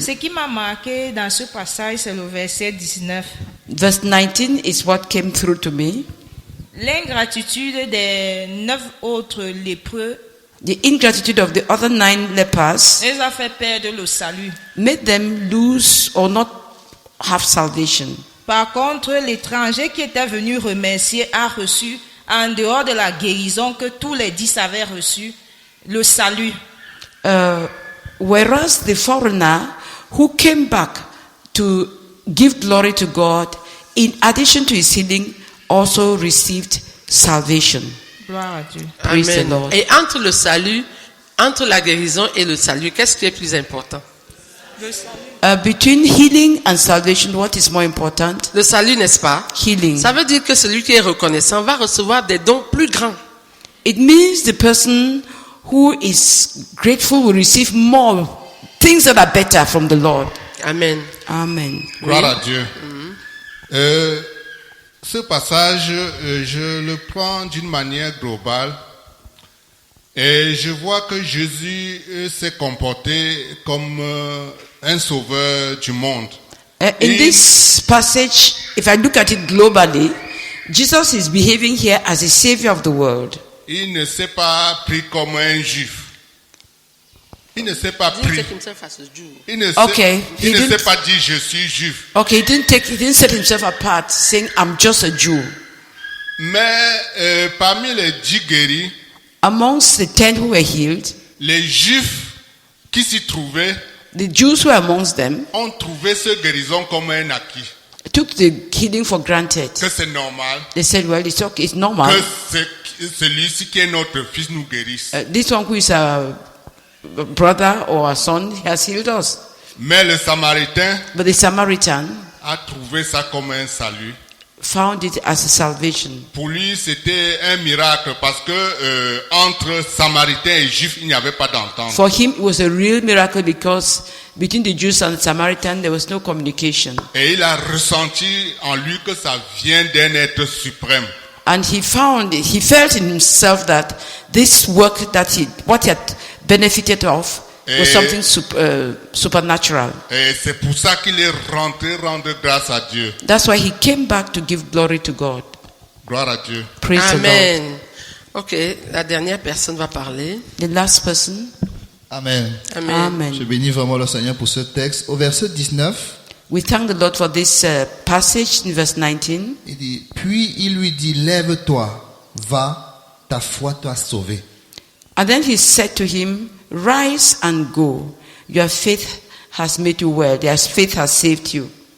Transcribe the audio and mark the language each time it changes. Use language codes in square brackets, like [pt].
[fr] Ce qui m'a marqué dans ce passage, c'est le verset 19. [en] Verse 19 is what came through to me. [fr] L'ingratitude des 9 autres lépreux [en] The ingratitude of the other 9 lepers [fr] les a fait perdre le salut. [en] made them lose or not have salvation. [fr] Par contre, l'étranger qui était venu remercier a reçu, en dehors de la guérison que tous les 10 avaient reçu, le salut. [en] Whereas the foreigner who came back to give glory to God, in addition to his healing, also received salvation. [fr] Gloire à Dieu. [en] Praise the Amen. Lord. [fr] Et entre le salut, entre la guérison et le salut, qu'est-ce qui est plus important? Le salut. [en] Between healing and salvation, what is more important? [fr] Le salut, n'est-ce pas? [en] Healing. [fr] Ça veut dire que celui qui est reconnaissant va recevoir des dons plus grands. [en] It means the person who is grateful will receive more things that are better from the Lord. Amen. Amen. [fr] Gloire à Dieu. Ce passage, je le prends d'une manière globale et je vois que Jésus s'est comporté comme un sauveur du monde. [en] In this passage, if I look at it globally, Jesus is behaving here as a savior of the world. [fr] Il ne s'est pas pris comme un juif. Il ne s'est pas pris. Il ne s'est pas dit je suis juif. [en] Okay, he didn't set himself apart saying I'm just a Jew. [fr] Mais parmi les 10 guéris, [en] amongst the 10 who were healed, [fr] les juifs qui s'y trouvaient, [en] the Jews who were amongst them, [fr] ont trouvé ce guérison comme un acquis. [en] Took the healing for granted. [fr] Que c'est normal. [en] They said, well, it's okay, it's normal. [fr] Que celui-ci qui est notre fils nous guérisse. [en] This one who is a brother or a son, he has healed us. [fr] Mais le Samaritain, [en] but the Samaritan, [fr] a trouvé ça comme un salut. [en] Found it as a salvation. [fr] Pour lui, c'était un miracle parce que entre Samaritains et Juifs, il n'y avait pas d'entente. [en] For him, it was a real miracle because between the Jews and the Samaritan, there was no communication. [fr] Et il a ressenti en lui que ça vient d'un être suprême. [en] And he felt in himself that this work what he had benefited of was something supernatural. [fr] Et c'est pour ça qu'il est rentré rendre grâce à Dieu. [en] That's why he came back to give glory to God. [fr] Gloire à Dieu. [en] Praise Amen. the Lord. [fr] Ok, la dernière personne va parler. [en] The last person. Amen. Amen. Amen. [fr] Je bénis vraiment le Seigneur pour ce texte. Au verset 19, [en] we thank the Lord for this passage in verse 19. [fr] Il dit, puis il lui dit, lève-toi, va, ta foi t'a sauvé. [en] And then he said to him, rise and go. Your faith has made you well. Your faith has saved you.